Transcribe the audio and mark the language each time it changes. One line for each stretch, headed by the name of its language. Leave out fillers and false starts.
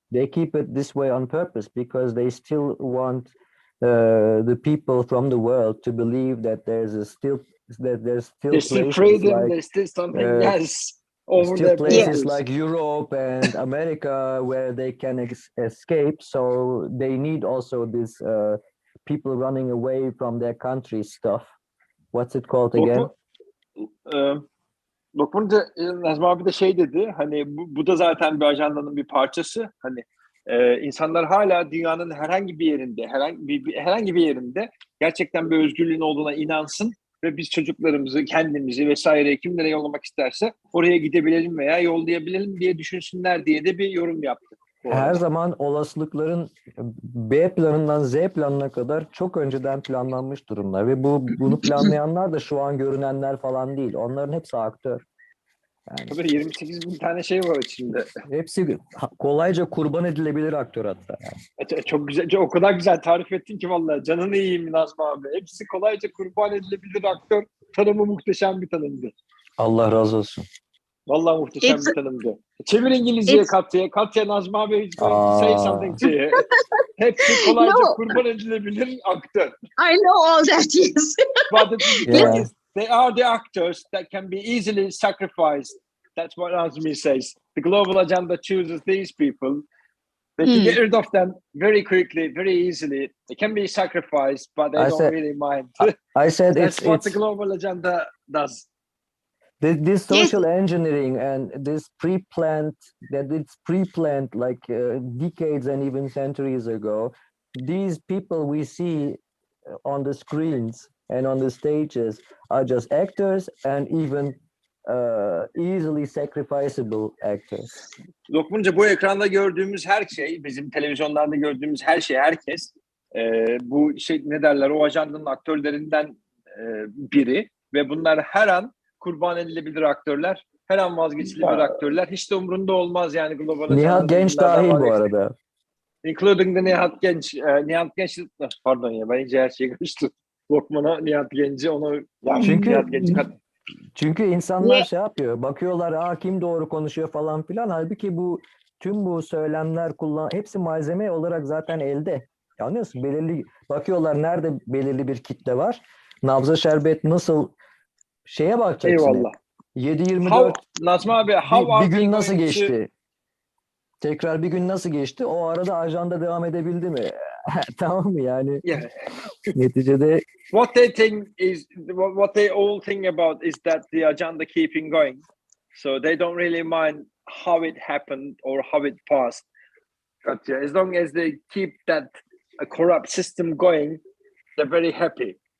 English: They keep it this way on purpose because they still want the people from the world to believe that there's still places freedom. like, there's still something else over still there. places like Europe and America where they can escape. So they need also this people running away from their country stuff. What's it called again?
Turkish: Dokunca Nazmi abi de dedi, hani bu da zaten bir ajandanın bir parçası. Hani insanlar hala dünyanın herhangi bir yerinde gerçekten bir özgürlüğün olduğuna inansın ve biz çocuklarımızı, kendimizi vesaire kimlere yollamak isterse oraya gidebilelim veya yollayabilelim diye düşünsünler diye de bir yorum yaptı. Her zaman olasılıkların B planından Z planına kadar çok önceden planlanmış durumlar ve bunu planlayanlar da şu an görünenler falan değil. Onların hepsi aktör. Yani, tabii 28 bin tane şey var içinde. Hepsi kolayca kurban edilebilir aktör hatta. Yani. Çok güzel, o kadar güzel tarif ettin ki vallahi canını yiyeyim Nazmi abi. Hepsi kolayca kurban edilebilir aktör. Tanımı muhteşem bir tanımdı. Allah razı olsun. Vallahi muhteşem bir tanımdı. Çevir İngilizceye Katya.
English: Katya, Nazmi abi is going to say something to you.
Turkish: Hepsi kolayca kurban edilebilir aktör.
English: I know all that, yes. But the thing is, they are the actors that can be easily sacrificed That's what Azmi says. The global agenda chooses these people. They can get rid of them very quickly, very easily. They can be sacrificed, but they don't really mind. I said That's what it's the global agenda does. this social engineering and this pre-planned, that it's pre-planned like decades and even centuries ago. These people we see on the screens and on the stages are just actors and even easily sacrificable actors.
Turkish: Lokmanca, bu ekranda gördüğümüz her şey, bizim televizyonlarda gördüğümüz her şey, herkes bu şey ne derler, o ajandanın aktörlerinden biri ve bunlar her an kurban edilebilir aktörler, her an vazgeçilebilir aktörler. Hiç de umurunda olmaz yani global ajandanın. Nihat Genç dahil bu arada.
English: Including the Nihat Genç.
Turkish: Nihat Genç, pardon ya, ben iyice her şeyi karıştırdım. Lokman'a Nihat Genç'i, onu Nihat Genç'i çünkü insanlar şey yapıyor, bakıyorlar kim doğru konuşuyor falan filan. Halbuki tüm bu söylemler hepsi malzeme olarak zaten elde. Anlıyorsun? Bakıyorlar nerede belirli bir kitle var. Nabza şerbet nasıl şeye bakacaksın. Eyvallah. 7-24 Nazmi abi, bir gün nasıl geçti? Tekrar bir gün nasıl geçti? O arada ajanda devam edebildi mi? Tamam mı yani?
English: Yeah.
Turkish: Neticede
English: what they all think about is that the agenda keeping going. So they don't really mind how it happened or how it passed. But as long as they keep that corrupt system going, they're very happy.